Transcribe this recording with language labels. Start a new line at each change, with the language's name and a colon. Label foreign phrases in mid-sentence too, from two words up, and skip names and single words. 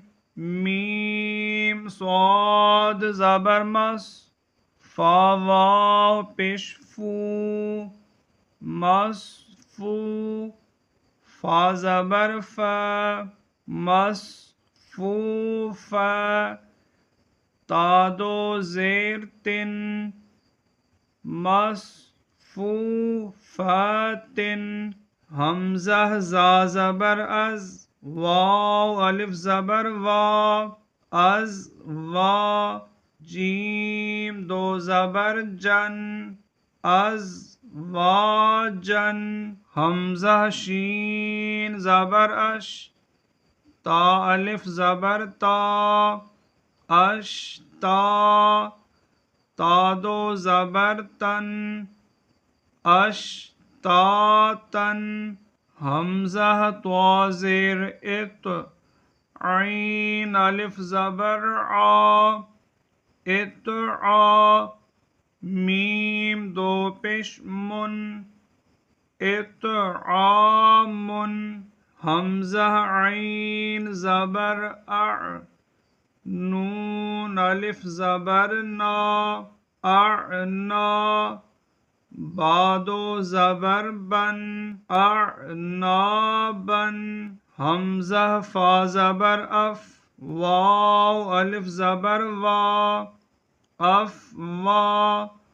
Urdu: میم صاد زبر مس فا واو پیش فو مس فو فا زبر فا مس فو فا تا دو زیر تن مس فو فاتن حمزہ زا زبر از واو الف زبر وا از وا جیم دو زبر جن از وا جن حمزہ شین زبر اش تا الف زبر تا اش تا تا دو زبر تن اش تا تن حمزہ تو زیر ات عین الف زبر آ ات آ میم دو پیش من ات آ من حمزہ عین زبر اع نون الف زبر نا اعنا بادو زبر بن اعنابن حمزہ فا زبر اف واو الف زبر وا اف وا